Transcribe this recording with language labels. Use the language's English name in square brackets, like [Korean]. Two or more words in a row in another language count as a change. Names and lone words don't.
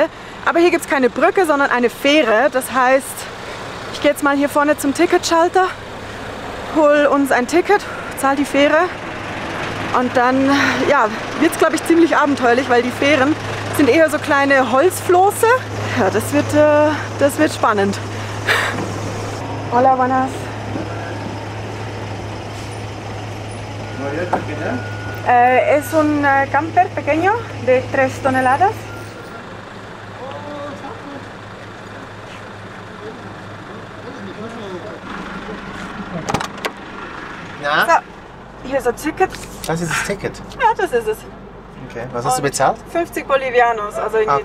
[German] Aber hier gibt es keine Brücke, sondern eine Fähre. Das heißt, ich gehe jetzt mal hier vorne zum Ticketschalter, hole uns ein Ticket, zahle die Fähre und dann ja, wird es, glaube ich, ziemlich abenteuerlich, weil die Fähren sind eher so kleine Holzflosse. Ja, das wird spannend. [Spanish] Hola, buenas. Es un camper pequeño de 3 toneladas. [German] Na? So, hier ist ein Ticket. Das ist das Ticket? Ja, das ist es. Okay, was hast du bezahlt? 50 Bolivianos, also irgendwie